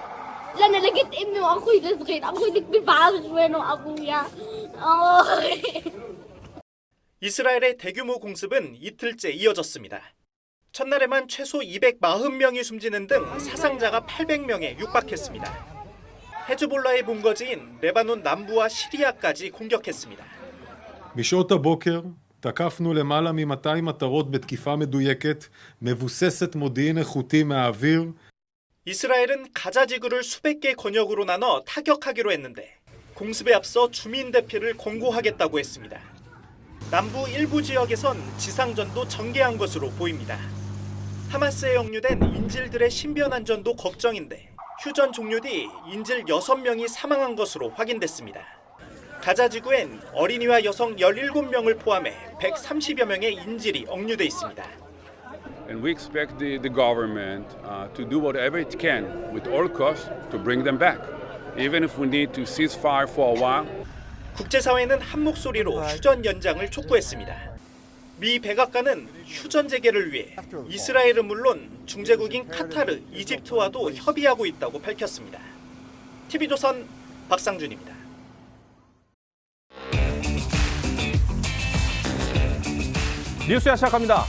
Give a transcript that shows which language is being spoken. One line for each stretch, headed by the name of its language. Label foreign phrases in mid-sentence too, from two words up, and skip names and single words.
Korean: 이스라엘의 대규모 공습은 이틀째 이어졌습니다. 첫날에만 최소 240명이 숨지는 등 사상자가 800명에 육박했습니다. 헤즈볼라의 본거지인 레바논 남부와 시리아까지 공격했습니다.
Hebrew: בשעות הבוקר תקפנו למעלה מ-200 מטרות בתקיפה מדויקת, מבוססת מודיעין איכותי מהאוויר.
Korean: 이스라엘은 가자 지구를 수백 개 권역으로 나눠 타격하기로 했는데 공습에 앞서 주민 대피를 권고하겠다고 했습니다. 남부 일부 지역에선 지상전도 전개한 것으로 보입니다. 하마스에 억류된 인질들의 신변 안전도 걱정인데 휴전 종료 뒤 인질 6명이 사망한 것으로 확인됐습니다. 가자 지구엔 어린이와 여성 17명을 포함해 130여 명의 인질이 억류돼 있습니다.
English: And we expect the government to do whatever it can with all costs to bring them back, even if we need to cease fire for a while.
Korean: 국제사회는 한 목소리로 휴전 연장을 촉구했습니다. 미 백악관은 휴전 재개를 위해 이스라엘은 물론 중재국인 카타르, 이집트와도 협의하고 있다고 밝혔습니다. TV조선 박상준입니다. 뉴스야 시작합니다.